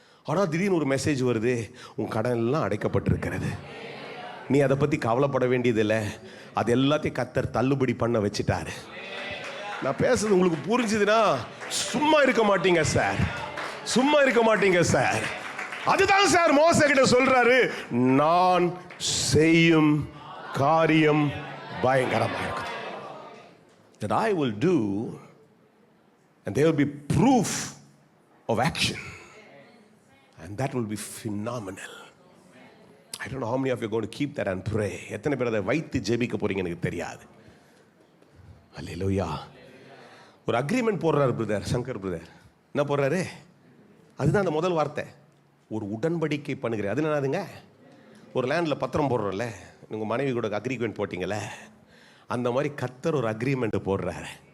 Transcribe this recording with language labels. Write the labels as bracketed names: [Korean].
[Tamil] ஆனால் திடீர்னு ஒரு மெசேஜ் வருது, உன் கடன் எல்லாம் அடைக்கப்பட்டிருக்கிறது, நீ அதை பற்றி கவலைப்பட வேண்டியதில்லை, அது எல்லாத்தையும் கர்த்தர் தள்ளுபடி பண்ண வச்சுட்டாரு. நான் பேசுறது உங்களுக்கு புரிஞ்சுதுன்னா சும்மா இருக்க மாட்டீங்க சார், சும்மா இருக்க மாட்டீங்க சார். அதுதான் சார் மோசே கிட்ட சொல்றாரு, நான் செய்யும் காரியம் பயங்கரமா இருக்கும். [English] That I will do, and there will be proof of action, and that will be phenomenal. I don't know how many of you are going to keep that and pray. [Tamil] எத்தனை பேர் அதை வைத்து ஜெபிக்க போறீங்க எனக்கு தெரியாது. அல்லேலூயா. ஒரு அக்ரிமெண்ட் போடுறாரு பிரதர், சங்கர் பிரதர். என்ன போடுறாரு? அதுதான் அந்த முதல் வார்த்தை, ஒரு உடன்படிக்கை பண்ணுகிறேன். அது என்னதுங்க? ஒரு லேண்டில் பத்திரம் போடுறோம்ல, உங்கள் மனைவி கூட அக்ரிமெண்ட் போட்டிங்களே, அந்த மாதிரி கர்த்தர் ஒரு அக்ரிமெண்ட் போடுறாரு.